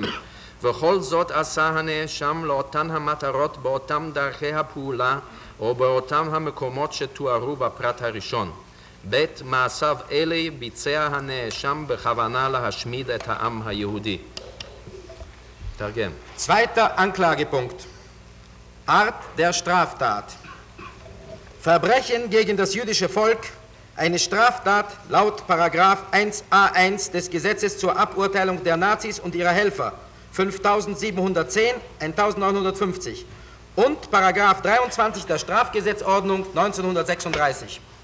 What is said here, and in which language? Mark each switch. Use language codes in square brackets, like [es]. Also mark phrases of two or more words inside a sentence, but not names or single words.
[he] וכל זאת עשה הנאשם לאותן המטרות באותם דרכי הפעולה או באותם המקומות שתוארו בפרט הראשון. ב', מעשיו אלה ביצע הנאשם בכוונה להשמיד את העם היהודי. תרגם. [de] Zweiter Anklagepunkt. Art der Straftat. Verbrechen gegen das jüdische Volk, eine Straftat laut Paragraph 1a1 des Gesetzes zur Aburteilung der Nazis und ihrer Helfer 5710, 1950 und Paragraph 23 der Strafgesetzordnung 1936.